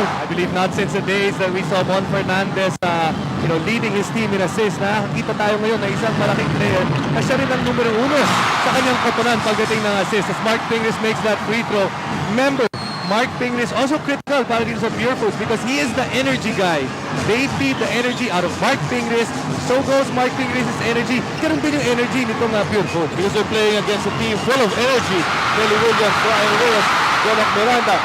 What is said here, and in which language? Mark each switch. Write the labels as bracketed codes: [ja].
[en] I believe not since the days that we saw Mon Fernandez leading his team in assists. [tl] Nakakita tayo ngayon na isang malaking player na siya rin ang numero 1 sa kanyang koponan pagdating ng assist. [en] As Mark Pingris makes that free throw. Remember, Mark Pingris also critical [tl] para dito sa [en] Pure Foods because he is the energy guy. They feed the energy out of Mark Pingris. So goes Mark Pingris' energy. [tl] Ganun din yung energy nitong [en] Pure Foods. Because they're playing against a team full of energy. Kelly Williams, Brian Reyes, Jonathan Miranda.